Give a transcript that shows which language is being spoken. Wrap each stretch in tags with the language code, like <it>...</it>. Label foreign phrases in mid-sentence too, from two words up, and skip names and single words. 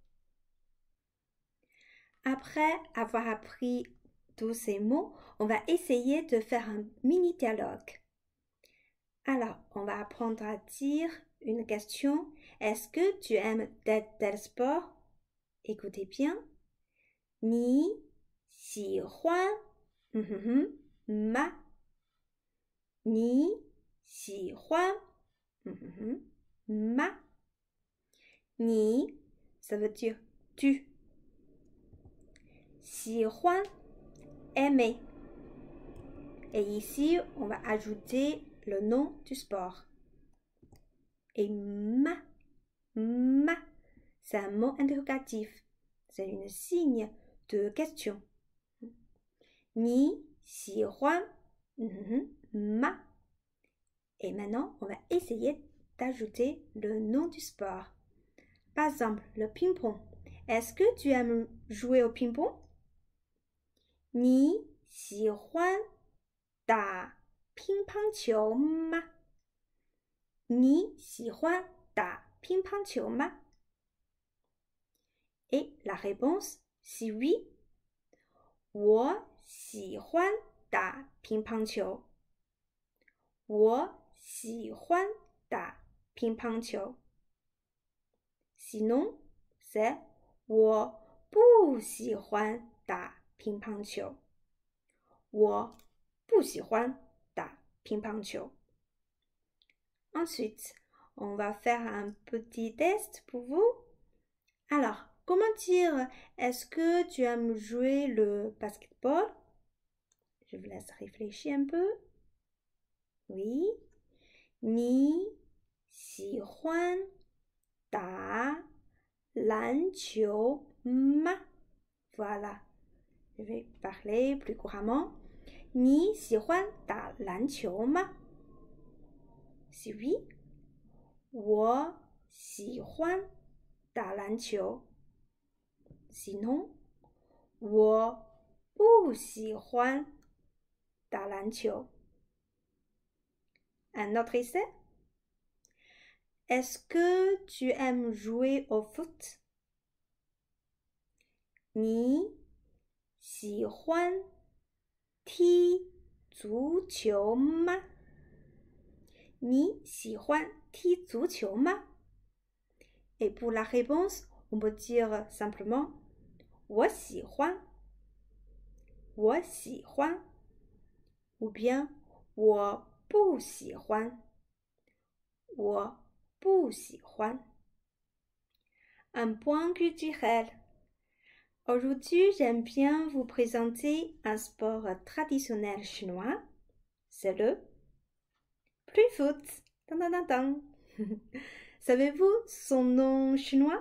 <fr>Après avoir appris tous ces mots, on va essayer de faire un mini dialogue. Alors, on va apprendre à dire une question. Est-ce que tu aimes tel sport? Écoutez bien.</fr> <zh>你喜欢吗？你喜欢吗？</zh> <fr>你 ça veut dire tu. 喜欢 aimer. Et ici, on va ajouter le nom du sport. Et ma, c'est un mot interrogatif. C'est un signe de question.</fr> <zh>你喜欢吗?</zh> <fr>Et maintenant, on va essayer d'ajouter le nom du sport. Par exemple, le ping-pong. Est-ce que tu aimes jouer au ping-pong?</fr> <zh>你喜欢打乒乓球吗？你喜欢打乒乓球吗？</zh> <fr>Et la réponse, c'est oui.</fr> <zh>我喜欢打乒乓球。我喜欢打乒乓球。</zh> <fr>Sinon, c'est</fr> <zh>我不喜欢打乒乓球。我不喜欢打乒乓球。</zh> <fr>Ensuite, on va faire un petit test pour vous. Alors, comment dire, est-ce que tu aimes jouer le basketball? Je vous laisse réfléchir un peu. Oui.</fr> <zh>你喜欢打篮球吗?</zh> <fr>Voilà. Je vais parler plus couramment.</fr> <zh>你喜欢打篮球吗?</zh> <fr>Si oui,</fr> <zh>我喜欢打篮球。Sinon, 我不喜欢打篮球。</zh> <fr>Un autre essai? Est-ce que tu aimes jouer au foot?</fr> <zh>你喜欢踢足球吗？你喜欢踢足球吗？</zh> <fr>Et pour la réponse, on peut dire simplement</fr> <zh>我喜欢，我喜欢</zh> <fr>ou bien</fr> <zh>我不喜欢，我不喜欢。</zh> <fr>Un point culturel. Aujourd'hui, j'aime bien vous présenter un sport traditionnel chinois. C'est le pluie-foot. Savez-vous son nom chinois?</fr>